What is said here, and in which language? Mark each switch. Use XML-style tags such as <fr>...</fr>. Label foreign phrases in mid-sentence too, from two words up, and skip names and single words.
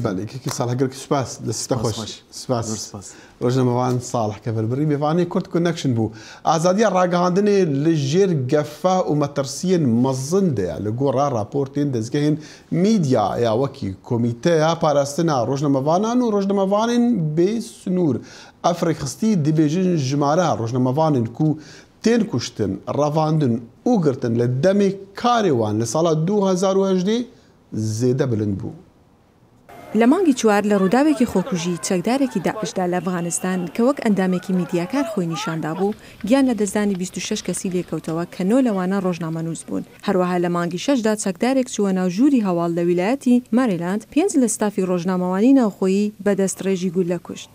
<ku>ekekî salhegirkî spas destî te xweş spas rojnamevan salih keverbirî mêvanê Kurd Connection bû azadiya ragihandinê li jêr gefa û metirsiyên mezin de ye li gora raportên dezgehên mîdya ya wekî komîteya parastina rojnamevanan û rojnamevanên bê snûr ev rêxistî dibêjin jimara rojnamevanên ku tên kuştin, ravandin û girtin li demê karê wan li sala 2018 zêde bilind bû.</ku> <ckb>لە مانگی چوار لە ڕووداوێکی خۆکوژی چەکدارێکی داعشدا لە ئەفغانستان کە وەک ئەندامێکی میدیاکار خۆی نیشاندا بوو گیان لە دەستدانی 26 کەسی لێکەوتەوە کە 9 لەوانە ڕۆژنامەنووس بوون. هەروەها لە مانگی 6دا چەکدارێک چووە ناو ژووری هەواڵ لە ویلایەتی ماریلاند 5 لە ستافی ڕۆژنامەوانی ناوخۆیی بەدەست ڕێژی گولە کوشت.</ckb>